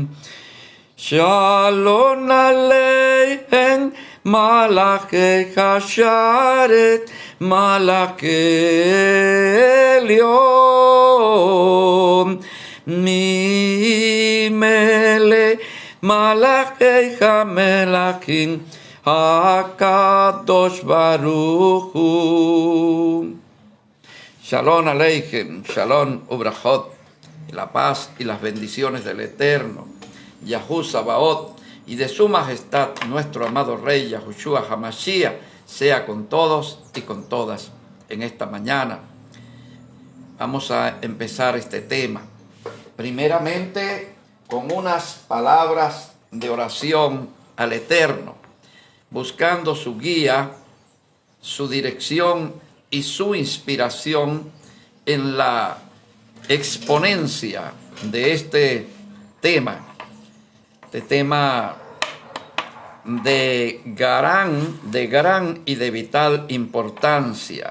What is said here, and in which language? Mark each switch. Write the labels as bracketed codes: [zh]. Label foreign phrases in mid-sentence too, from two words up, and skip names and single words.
[he] שלום עליכם, מלאכי השרת, מלאכי עליון, ממלך, מלכי המלכים, הקדוש ברוך הוא. שלום עליכם, שלום וברכות, [es] la paz y las bendiciones del Eterno, Yahu Sabaoth, y de su majestad, nuestro amado Rey Yahushua Hamashiach, sea con todos y con todas en esta mañana. Vamos a empezar este tema, primeramente con unas palabras de oración al Eterno, buscando su guía, su dirección y su inspiración en la exponencia de este tema de gran y de vital importancia.